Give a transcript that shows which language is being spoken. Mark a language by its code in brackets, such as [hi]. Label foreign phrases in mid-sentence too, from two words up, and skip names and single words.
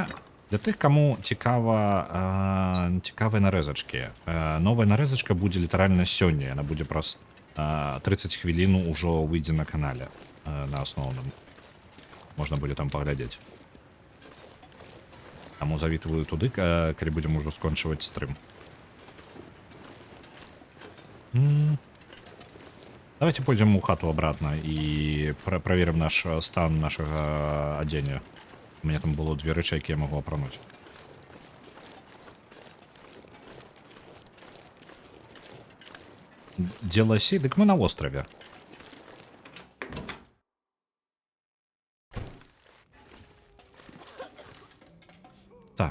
[be] Для тых, каму цікавыя нарэзачкі. Новая нарэзачка будзе літаральна сёння. Яна будзе праз 30 хвілін ужо выйдзе на канале на асноўным. Можна будзе там паглядзець. Таму завітваю туды, калі будзем ужо скончваць стрым. [ru] Давайте пойдем у хату обратно и проверим наш стан нашего одения. У меня там было [be] 2 рэчы, якія я могу апрануць. Дзе ласі? Дык мы на острове. Так.